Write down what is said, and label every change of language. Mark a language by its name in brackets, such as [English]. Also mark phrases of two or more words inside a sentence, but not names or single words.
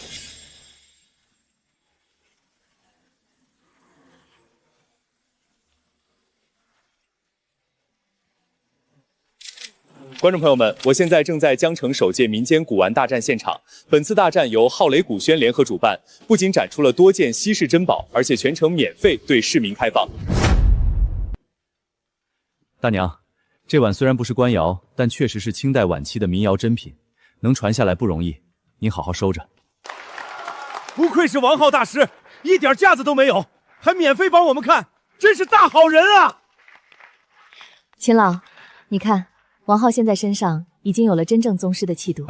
[Chinese] 觀眾朋友們，我現在正在江城首屆民間古玩大戰現場。本次大戰由浩雷古軒聯合主辦，不僅展出了多件稀世珍寶，而且全程免費對市民開放。大娘，這碗雖然不是官窯，但確實是清代晚期的民窯珍品，能傳下來不容易，您好好收着。不愧是王浩大師，一點架子都沒有，還免費幫我們看，真是大好人啊！秦老，你看。王浩現在身上已經有了真正宗師的氣度。